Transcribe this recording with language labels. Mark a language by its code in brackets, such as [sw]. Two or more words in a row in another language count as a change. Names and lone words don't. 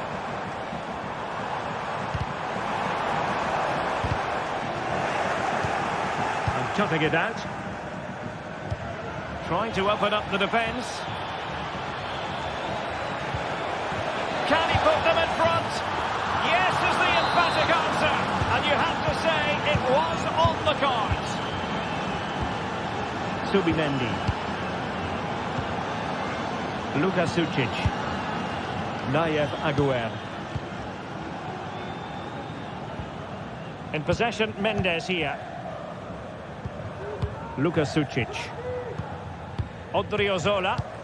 [en] And cutting it out. Trying to open up the defence. Can he put them in front? Yes is the emphatic answer. And you have to say it was on the cards. Subimendi. Luka Sucic. Nayev Aguer. In possession, Mendes here. Luka Sucic. Odriozola.